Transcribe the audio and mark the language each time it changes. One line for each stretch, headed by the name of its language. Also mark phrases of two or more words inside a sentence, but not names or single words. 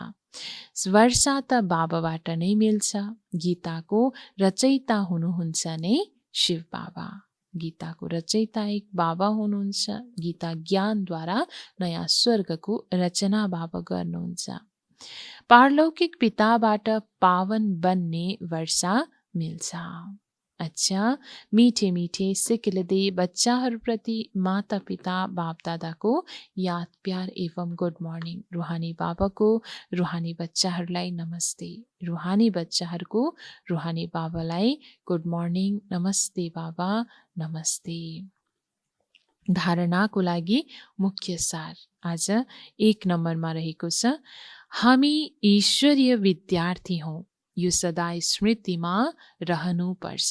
Nepali: वर्षा त बाबाबाट नै मिल्छ। गीताको रचयिता हुनुहुन्छ नै शिव बाबा। गीताको रचयिता एक बाबा हुनुहुन्छ। गीता ज्ञानद्वारा नयाँ स्वर्गको रचना बाबा गर्नुहुन्छ। पारलौकिक पिताबाट पावन बन्ने वर्षा मिल्छ।
Hindi: अच्छा, मीठे मीठे
Nepali: सिक्लिँदै बच्चाहरूप्रति माता पिता बाप दादाको याद प्यार एवं
English: good morning.
Nepali: रुहानी बाबाको रुहानी बच्चाहरूलाई नमस्ते। रुहानी बच्चाहरूको रुहानी बाबालाई
English: good morning,
Nepali: नमस्ते बाबा, नमस्ते। धारणाको लागि मुख्य सार आज 1 नम्बरमा रहेको छ, हामी ईश्वरीय विद्यार्थी हौँ, यो सदा स्मृतिमा रहनुपर्छ।